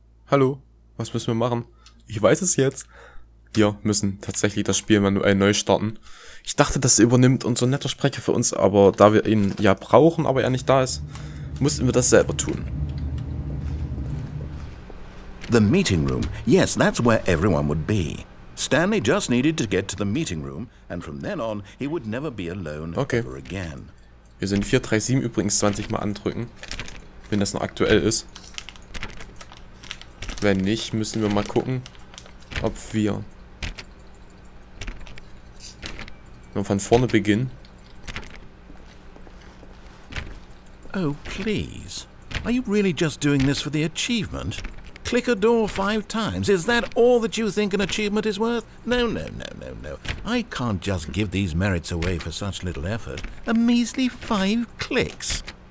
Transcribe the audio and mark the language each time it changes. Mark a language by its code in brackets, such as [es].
[de] Hallo? Was müssen wir machen? Ich weiß es jetzt. Wir müssen tatsächlich das Spiel manuell neu starten. Ich dachte, das übernimmt unser netter Sprecher für uns, aber da wir ihn ja brauchen, aber er nicht da ist, mussten wir das selber tun. [en] The meeting room. Yes, that's where everyone would be. Stanley just needed to get to the meeting room, and from then on, he would never be alone ever again. [de] Wir sind 437 übrigens 20 Mal andrücken, wenn das noch aktuell ist. Wenn nicht, müssen wir mal gucken, ob wir von vorne beginnen. [en] Oh, please. Are you really just doing this for the achievement? Click a door 5 times. Is that all that you think an achievement is worth? No, no, no, no, no. I can't just give these merits away for such little effort. A measly 5 clicks.